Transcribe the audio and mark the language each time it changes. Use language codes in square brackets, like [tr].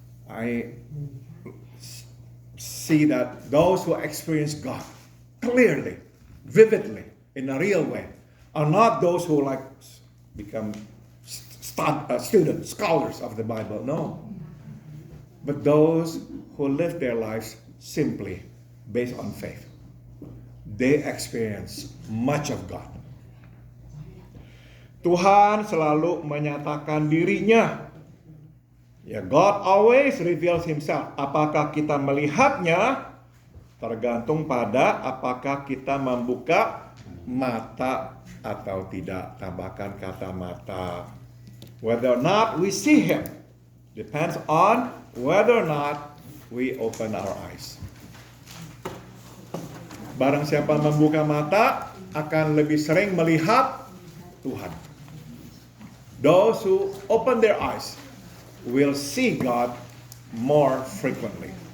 [en] I see that those who experience God clearly, vividly, in a real way, are not those who like become students, scholars of the Bible. No. But those who live their lives simply based on faith. They experience much of God. [id] Tuhan selalu menyatakan dirinya. [en] Ya, God always reveals Himself. [id] Apakah kita melihatnya tergantung pada apakah kita membuka mata atau tidak. Tambahkan kata mata. [en] Whether or not we see Him depends on whether or not we open our eyes. [id] Barang siapa membuka mata akan lebih sering melihat Tuhan. [en] Those who open their eyes will see God more frequently.